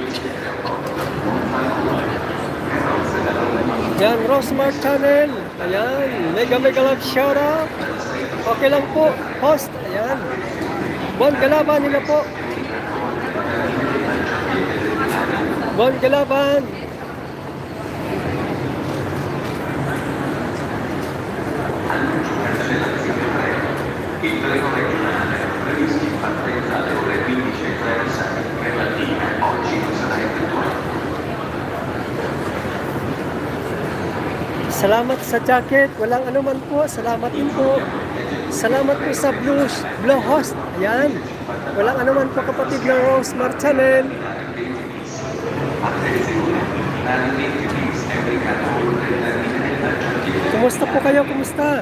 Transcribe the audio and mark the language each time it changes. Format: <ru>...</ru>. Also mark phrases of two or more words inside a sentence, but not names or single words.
<tl>Yan, Rosmar Channel. Ayan, mega love shout out. Okay lang po, host. Ayan. Bon Galaban, hello po. Bon Galaban.</tl> <it>Il treno regionale è previsto in partenza alle ore 15:36 per Latina, oggi non sarà effettuato.</it> <tl>Salamat sa jacket, walang anuman po, salamat din po. Salamat po sa blue host, ayan. Walang anuman po kapatid ng Rosmar Channel. Kumusta po kayo, kumusta?</tl>